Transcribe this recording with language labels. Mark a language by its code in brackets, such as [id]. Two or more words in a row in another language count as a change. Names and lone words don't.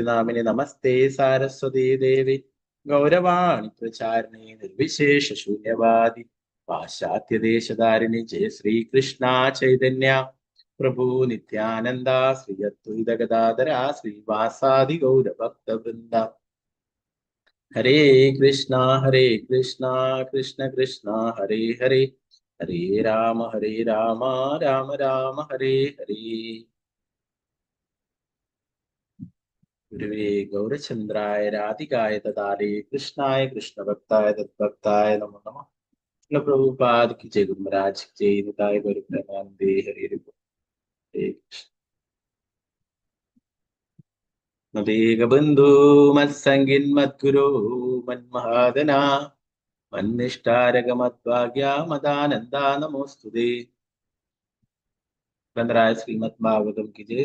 [sa] നാമിനി നമസ്തേ സാരസ്വതീ ദേവി ഗൗരവാണി പ്രചാരിണി നിർവിശേഷ ശൂന്യവാദി പാശ്ചാത്യദേശധാരിണി ജയ ശ്രീകൃഷ്ണ ചൈതന്യ പ്രഭു നിത്യാനന്ദ ശ്രീ അദ്വൈത ഗദാധര ശ്രീവാസാദി ഗൗരഭക്തവൃന്ദ ഹരേ കൃഷ്ണ കൃഷ്ണ കൃഷ്ണ ഹരേ ഹരേ ഹരേ രാമ രാമ രാമ ഹരേ ഹരേ. ഗുരുവേ ഗൗരചന്ദ്രായ രാധികായ തദാലേ കൃഷ്ണായ കൃഷ്ണഭക്തായ തദ്ഭക്തായ നമോ നമഃ. പ്രഭുപാദ് [hi] की जय, गुरु महाराज की जय, [sa] निताय गौर प्रेमानंदे हरे हरे मदेकबन्धु मत्सङ्गिन् मद्गुरो मन्महादना मन्निष्ठारक मद्भाग्या मदानन्दा नमोस्तुते. [hi] ഗ്രന്ഥരായ ശ്രീമദ് ഭാഗവതം की जय.